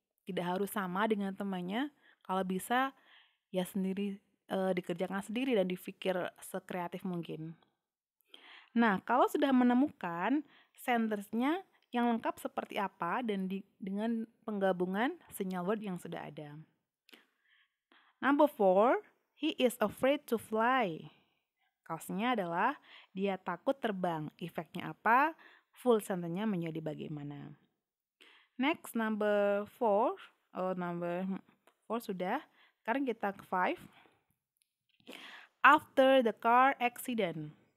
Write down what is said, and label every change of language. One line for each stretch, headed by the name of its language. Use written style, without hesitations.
Indonesian: Tidak harus sama dengan temannya. Kalau bisa, ya sendiri dikerjakan sendiri dan dipikir sekreatif mungkin. Nah, kalau sudah menemukan sentence-nya yang lengkap seperti apa dan dengan penggabungan signal word yang sudah ada.
English: Number 4, he is afraid to fly.
Indonesian: Cause-nya adalah dia takut terbang. Efeknya apa? Full sentence-nya menjadi bagaimana.
English: Next, number 4. Number 4 sudah.
Indonesian: Sekarang kita ke 5.
English: After the car accident.